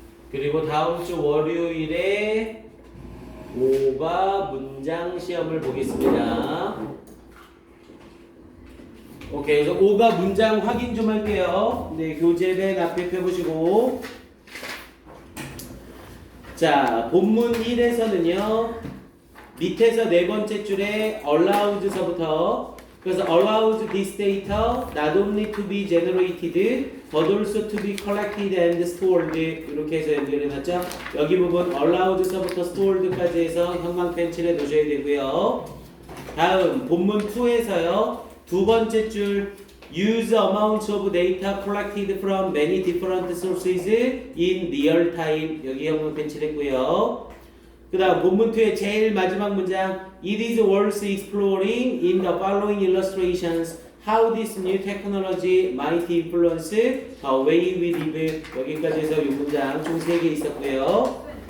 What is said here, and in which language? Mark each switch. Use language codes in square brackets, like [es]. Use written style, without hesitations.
[ko] 그리고 다음 주 월요일에 5가 문장 시험을 보겠습니다. 오케이. 그래서 5가 문장 확인 좀 할게요. 네, 교재 맨 앞에 펴보시고. 자, 본문 1에서는요. 밑에서 네 번째 줄에 [en] allowed서부터 [ko] 그래서 [en] allows this data not only to be generated but also to be collected and stored [ko] 이렇게 해서 연결해놨죠. 여기 부분 allowed서부터 stored까지 해서 형광펜 칠해 놓으셔야 되고요. 다음 본문 2에서요. 두 번째 줄 [en] use amounts of data collected from many different sources in real time [ko] 여기 형광펜 칠했고요. 그 다음 본문 2의 제일 마지막 문장 [en] It is worth exploring in the following illustrations how this new technology might influence the way we live [ko] 여기까지 해서 이 문장 총 3개 있었고요.